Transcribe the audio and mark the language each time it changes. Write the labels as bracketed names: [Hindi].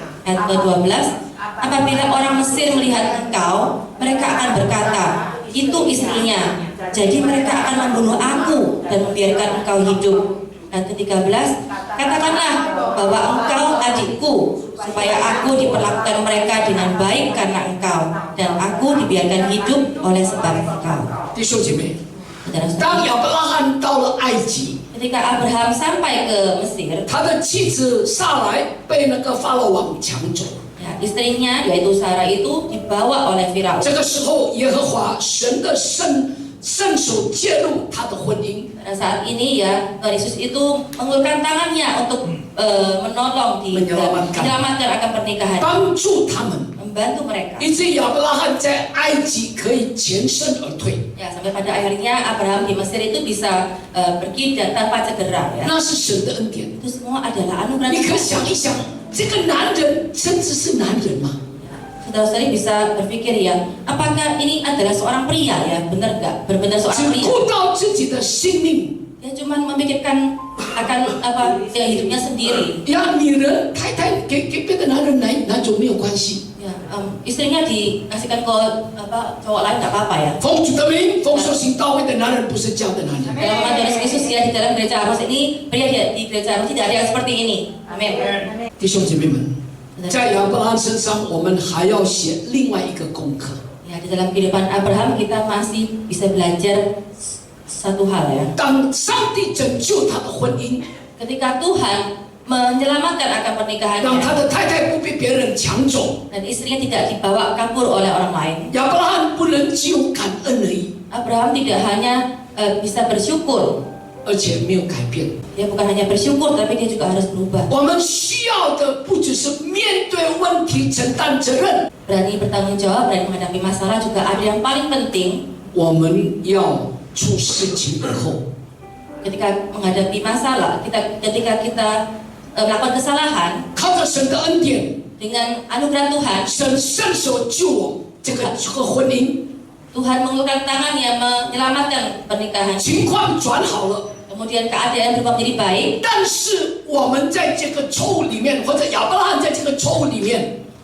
[Indonesian] Ayat ke-12, apabila orang Mesir melihat engkau, mereka akan berkata, itu istrinya. Jadi mereka akan membunuh aku dan membiarkan engkau hidup. Dan ke-13, katakanlah bahwa engkau adikku, supaya aku diperlakukan mereka dengan baik karena engkau, dan aku dibiarkan hidup oleh sebab engkau. [Chinese] 弟兄姐妹，当亚伯拉罕到了埃及， [Indonesian] Ketika Abraham sampai ke Mesir, [Chinese] 他的妻子撒来被那个法老王抢走。 [Indonesian] ya, istrinya yaitu Sarah itu dibawa oleh Firaun. [Chinese] 这个时候，耶和华神的圣手介入他的婚姻。 [Indonesian] Pada saat ini ya, Tuhan Yesus itu mengulurkan tangannya untuk menolong menyelamatkan akan pernikahan, [Chinese] 帮助他们， [Indonesian] membantu mereka. [Chinese] 以至于亚伯拉罕在埃及可以全身而退。 [Indonesian] Ya, sampai pada akhirnya Abraham di Mesir itu bisa pergi dan tanpa cedera. Ya. [Chinese] 那是神的恩典。 [Indonesian] Itu semua adalah anugerah [Chinese] 你可 [Indonesian] Tuhan. [Chinese] 想一想，这个男人甚至是男人吗？ [Indonesian] Saudara-saudari bisa berpikir ya, apakah ini adalah seorang pria ya, benar nggak? Benar-benar [Chinese] 只 [Indonesian] seorang pria. [Chinese] 顾到自己的性命。 [Indonesian] Dia cuma memikirkan akan ya, hidupnya sendiri. [Chinese] 呀，女人太太给别的男人拿走没有关系。 [Indonesian] Ya, istrinya dikasihkan ke cowok lain nggak apa-apa ya. [Chinese] 奉主的名，奉受行道会的男人不是这样的男人。 [Indonesian] Dalam nama Tuhan Yesus ya, di dalam gereja Amos ini pria di gereja Amos tidak ada yang seperti ini. Amin. [Chinese] 弟兄姐妹们，在亚伯拉罕身上，我们还要写另外一个功课。 [Indonesian] Ya, di dalam kehidupan Abraham kita masih bisa belajar satu hal ya. [Chinese] 当上帝拯救他的婚姻， [Indonesian] Ketika Tuhan menyelamatkan akan pernikahannya [Chinese] 让他的太太不被别人抢走， [Indonesian] dan istrinya tidak dibawa kabur oleh orang lain, [Chinese] 亚伯拉罕不能只有感恩而已， [Indonesian] Abraham tidak hanya bisa bersyukur, [Chinese] 而且没有改变。 [Indonesian] dia bukan hanya bersyukur, tapi dia juga harus berubah. [Chinese] 我们需要的不只是面对问题、承担责任， [Indonesian] Berani bertanggung jawab, berani menghadapi masalah, juga ada yang paling penting. [Chinese] 我们要出事情以后， [Indonesian] Ketika menghadapi masalah, ketika kita melakukan kesalahan, [Chinese] 靠着神的恩典， [Indonesian] dengan anugerah Tuhan, [Chinese] 神伸手救我这个婚姻， [Indonesian] Tuhan mengulurkan tangannya menyelamatkan pernikahan. [Chinese] 情况转好了。 [Indonesian] Kemudian keadaan berubah menjadi baik. [Chinese] 但是我们在这个错误里面，或者亚伯拉罕在这个错误里面，